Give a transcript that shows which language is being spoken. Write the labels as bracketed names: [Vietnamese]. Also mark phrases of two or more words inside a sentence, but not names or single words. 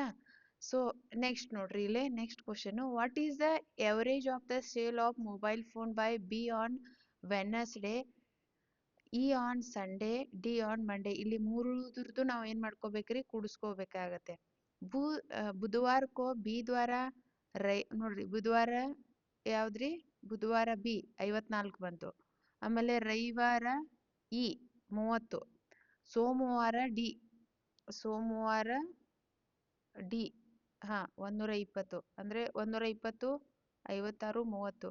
[English] ಸೊ ನೆಕ್ಸ್ಟ್ ನೋಡ್ರಿ, ಇಲ್ಲಿ next question, what is the average of the sale of mobile phone by B on Wednesday, E on Sunday, D on Monday. [Kannada] ಇಲ್ಲಿ ಮೂರುದ್ರದ್ದು ನಾವು ಏನ್ ಮಾಡ್ಕೋಬೇಕ್ರಿ? ಕೂಡಿಸ್ಕೋಬೇಕಾಗತ್ತೆ. [Hindi] बुधवार को बी द्वारा [Kannada] ನೋಡ್ರಿ ಬುಧವಾರ ಯಾವ್ದ್ರಿ? ಬುಧವಾರ ಬಿ 54 ಬಂತು. ಆಮೇಲೆ ರವಿವಾರ ಇ 30, ಸೋಮವಾರ ಡಿ, ಸೋಮವಾರ ಡಿ ಹಾ 120 ಅಂದ್ರೆ 120, 56, 30.